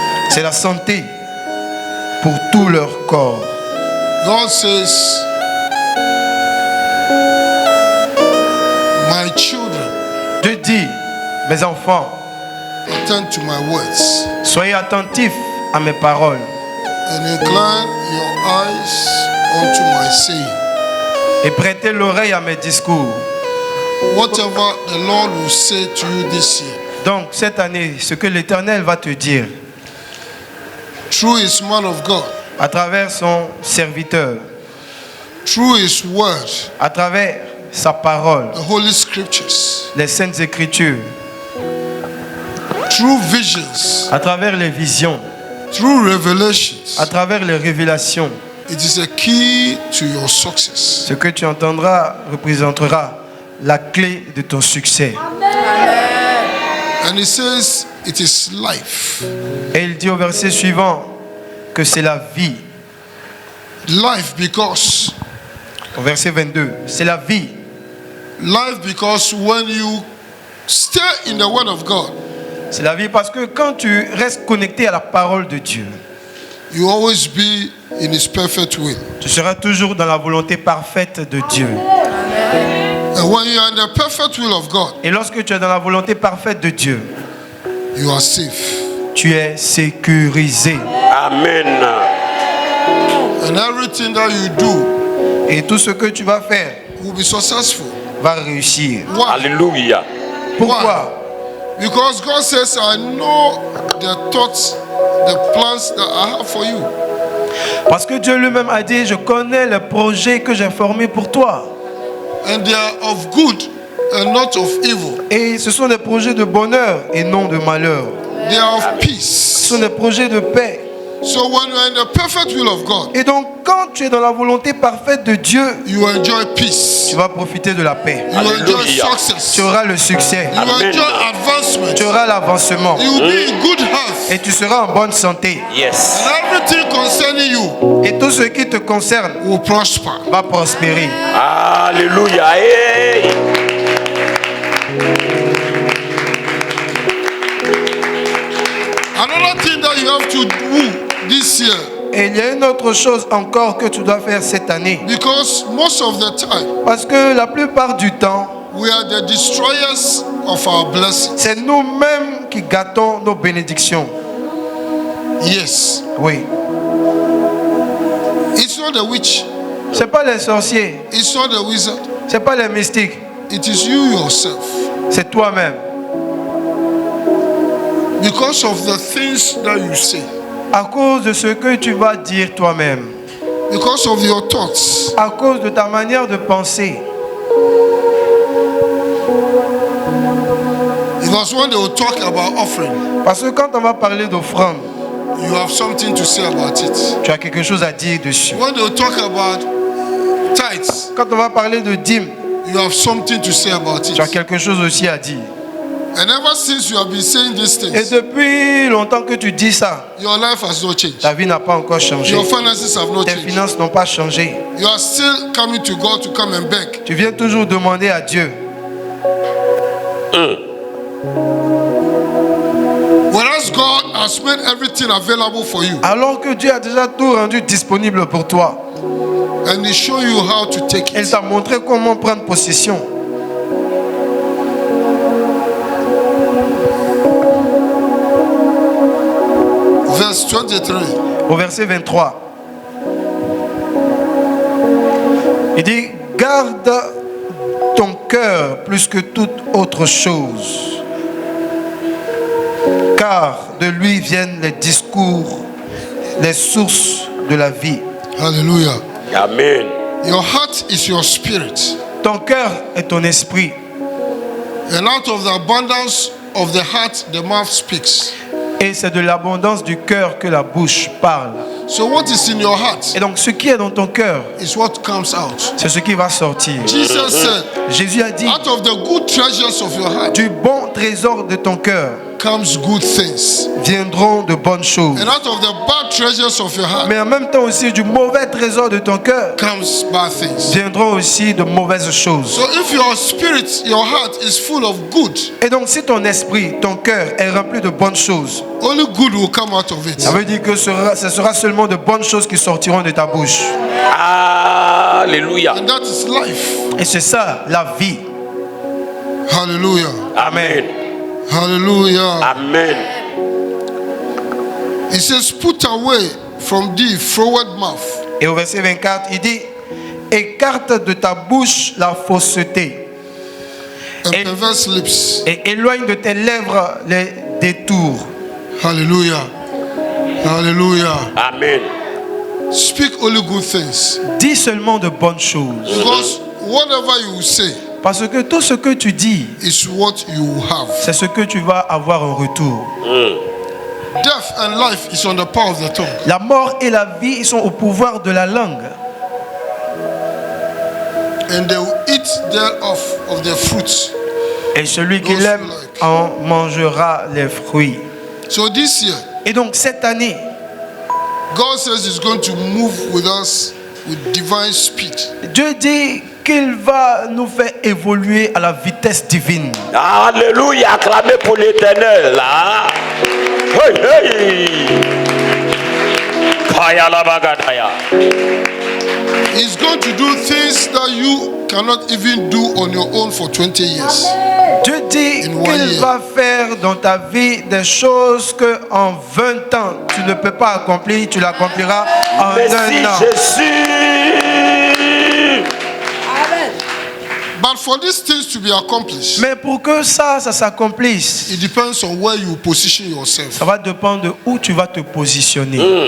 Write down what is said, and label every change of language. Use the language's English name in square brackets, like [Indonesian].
[French] C'est la santé pour tout leur corps. [English] God says, my children, [French] Dieu dit, mes enfants, [English] attend to my words [French] Soyez attentifs à mes paroles [English] and incline your eyes unto my saying. [French] et prêtez l'oreille à mes discours. [English] Whatever the Lord will say to you this year, [French] Donc, cette année, ce que l'Éternel va te dire [English] through his man of God, [French] à travers son serviteur, [English] through his word, [French] à travers sa parole, [English] the Holy Scriptures, [French] les Saintes Écritures, [English] through visions, [French] à travers les visions, [English] through revelations, [French] à travers les révélations, [English] it is a key to your success. [French] ce que tu entendras représentera la clé de ton succès. [English] And he says it is life. [French] Et il dit au verset suivant que c'est la vie. [English] Life because [French] Au verset 22, c'est la vie. [English] life because when you stay in the word of God, [French] C'est la vie parce que quand tu restes connecté à la parole de Dieu, [English] you always be in his perfect will. [French] tu seras toujours dans la volonté parfaite de Dieu. [English] And when you are in the perfect will of God, [French] Et lorsque tu es dans la volonté parfaite de Dieu, [English] you are safe. [French] tu es sécurisé. [English] Amen. And everything that you do [French] Et tout ce que tu vas faire [English] will be successful. [French] va réussir. [English] Why? [French] Alléluia. Pourquoi? [English] Because God says, I know the thoughts, the plans that I have for you. [French] Parce que Dieu lui-même a dit, je connais le projet que j'ai formé pour toi. [English] And they are of good and not of evil. [French] Et ce sont des projets de bonheur et non de malheur. [English] They are of [French] Ce [English] peace. [French] sont des projets de paix. [English] So when you are in the perfect will of God, [French] Et donc, quand tu es dans la volonté parfaite de Dieu, [English] you enjoy peace. [French] tu vas profiter de la paix. [English] You enjoy [French] Alléluia. [English] success. [French] Tu auras le succès. [English] You enjoy advancement. [French] Tu auras l'avancement. [English] You will be in good health. [French] Et tu seras en bonne santé. [English] Yes. And everything concerning you [French] Et tout ce qui te concerne [English] will prosper. [French] va prospérer. Alléluia. Hey. [English] Another thing that you have to do this year, [French] Et il y a une autre chose encore que tu dois faire cette année. [English] because most of the time [French] Parce que la plupart du temps, [English] we are the destroyers of our blessings. [French] c'est nous-mêmes qui gâtons nos bénédictions. [English] Yes. [French] Oui. [English] It's not the witch, [French] C'est pas les sorciers, [English] it's not the wizard, [French] c'est pas les mystiques, [English] it is you yourself. [French] c'est toi-même. [English] Because of the things that you say, [French] À cause de ce que tu vas dire toi-même, [English] because of your thoughts, [French] à cause de ta manière de penser. [English] because when they will talk about offering, [French] Parce que quand on va parler d'offrande, [English] you have something to say about it. [French] tu as quelque chose à dire dessus. [English] When they will talk about tithes, [French] Quand on va parler de dîmes, [English] you have something to say about [French] tu as [English] it. [French] quelque chose aussi à dire. [English] And ever since you have been saying these [French] Et [English] things, [French] depuis longtemps que tu dis ça, [English] your life has not changed. [French] ta vie n'a pas encore changé. [English] Your finances have not [French] Tes [English] changed. [French] finances n'ont pas changé. [English] You are still coming to God to come and beg. [French] Tu viens toujours demander à Dieu. [English] Whereas God has made everything available for you, [French] Alors que Dieu a déjà tout rendu disponible pour toi. [English] and He show you how to take [French] Il [English] it. [French] t'a montré comment prendre possession. [English] Verse 23. [French] Au verset 23. Il dit, garde ton cœur plus que toute autre chose, car de lui viennent les discours, les sources de la vie. [English] Hallelujah. Amen. Your heart is your spirit. [French] Ton cœur est ton esprit. [English] And out of the abundance of the heart, the mouth speaks. [French] Et c'est de l'abondance du cœur que la bouche parle. [English] So what is in your heart [French] Et donc ce qui est dans ton cœur, [English] is what comes out. [French] c'est ce qui va sortir. [English] Jesus said, [French] Jésus a dit, [English] out of the good treasures of your heart [French] du bon trésor de ton cœur [English] comes good things. [French] viendront de bonnes choses. [English] And out of the bad treasures of your heart [French] Mais en même temps aussi, du mauvais trésor de ton cœur [English] comes bad things. [French] viendront aussi de mauvaises choses. [English] So if your spirit, your heart is full of good, [French] Et donc si ton esprit, ton cœur est rempli de bonnes choses, [English] only good will come out of it. [French] ça veut dire que ce sera seulement de bonnes choses qui sortiront de ta bouche. Alléluia. [English] And that is life. [French] Et c'est ça, la vie. [English] Hallelujah. Amen. Hallelujah. Amen. It says, put away from thee froward mouth. [French] Et au verset 24, il dit, écarte de ta bouche la fausseté [English] And perverse lips. [French] et éloigne de tes lèvres les détours. [English] Hallelujah. Hallelujah. Amen. Speak only good things. [French] Dis seulement de bonnes choses. [English] Because whatever you say [French] Parce que tout ce que tu dis, [English] is what you have. [French] c'est ce que tu vas avoir en retour. [English] Death and life is on the power of the tongue. [French] La mort et la vie, ils sont au pouvoir de la langue. [English] And they will eat thereof of their fruits. [French] Et celui qui l'aime en mangera les fruits. [English] So this year, [French] Et donc cette année, [English] God says He's going to move with us with divine speed. [French] Dieu dit qu'il va nous faire évoluer à la vitesse divine. Alléluia. Acclamez pour l'Éternel. Là. Hey, hey. Kaya la bagadaya. [English] He's going to do things that you cannot even do on your own for 20 years. [French] Dieu dit [English] In one [French] qu'il [English] year. [French] va faire dans ta vie des choses que en 20 ans tu ne peux pas accomplir, tu l'accompliras en Merci un an. Jésus. [English] But for these things to be accomplished, [French] Mais pour que ça s'accomplisse, [English] it depends on where you position yourself. [French] ça va dépendre de où tu vas te positionner.